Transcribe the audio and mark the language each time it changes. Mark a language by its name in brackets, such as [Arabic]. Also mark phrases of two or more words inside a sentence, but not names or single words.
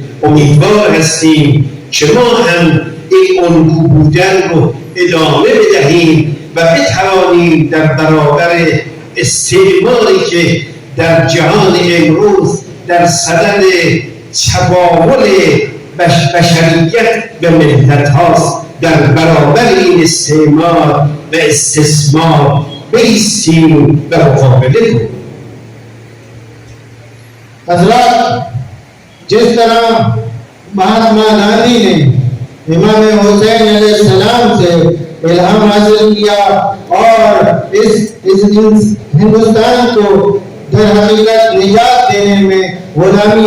[Persian] امیدوار هستیم که ما هم این الگو بودن رو ادامه بدهیم و بتوانیم در برابر استعماری که در جهان امروز در صدد تباول بشریت و ملت هاست، در برابر این استعمار و استثمار بایستیم و مقابله کنیم. [Urdu] حضرات، جس طرح مہاتما گاندھی نے امام حسین علیہ السلام سے الہام حاصل کیا اور اس ہندوستان کو در حقیقت نجات دینے میں، غلامی